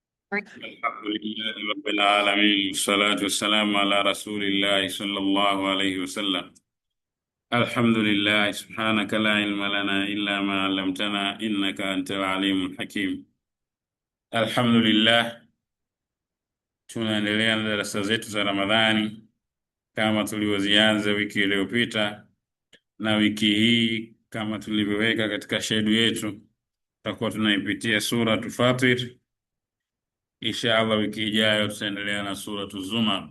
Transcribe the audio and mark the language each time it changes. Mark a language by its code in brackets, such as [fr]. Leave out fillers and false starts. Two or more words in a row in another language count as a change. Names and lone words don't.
[ar] الحمد لله رب العالمين والصلاة والسلام على رسول الله صلى الله عليه وسلم. الحمد لله سبحانك لا علم لنا إلا ما علمتنا إنك أنت العليم الحكيم. الحمد لله, [sw] tunaendelea na darasa zetu za Ramadhani kama tulivyozianza wiki iliyopita, na wiki hii kama tulivyoweka katika shedu yetu tutakuwa tunaipitia sura Fatir. [ar] إن شاء الله [sw] wiki ijayo tutaendelea na sura Zumar.